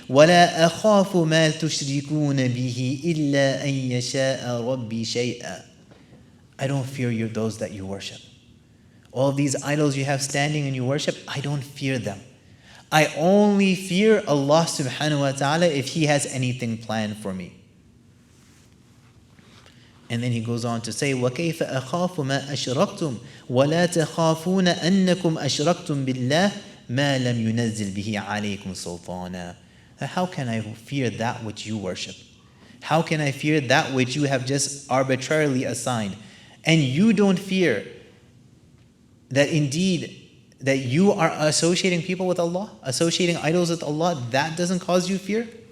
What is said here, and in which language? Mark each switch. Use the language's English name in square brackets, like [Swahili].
[Arabic] وَلَا أَخَافُ مَا تُشْرِكُونَ بِهِ إِلَّا أَن يَشَاءَ رَبِّي شَيْئًا. [English] I don't fear you, those that you worship. All of these idols you have standing and you worship, I don't fear them. I only fear Allah subhanahu wa ta'ala if He has anything planned for me. And then he goes on to say, [Arabic] وَكَيْفَ أَخَافُ مَا أَشْرَكْتُمْ وَلَا تَخَافُونَ أَنَّكُمْ أَشْرَكْتُمْ بِاللَّهِ مَا لَمْ يُنَزِّلْ بِهِ عَلَيْكُمْ سُلْطَانًا. [English] How can I fear that which you worship? How can I fear that which you have just arbitrarily assigned? And you don't fear that indeed that you are associating people with Allah, associating idols with Allah, that doesn't cause you fear?